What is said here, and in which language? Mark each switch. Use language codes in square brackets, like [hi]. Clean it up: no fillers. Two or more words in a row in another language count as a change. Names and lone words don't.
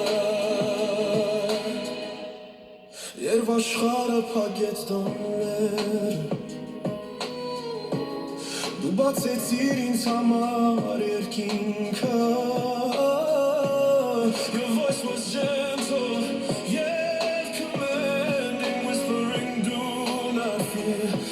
[hy] Երբ աշխարհը փակեց դռները, դու բացեցիր ինձ համար երկինքը. [en] Your voice was gentle, yet commanding, whispering, do not fear.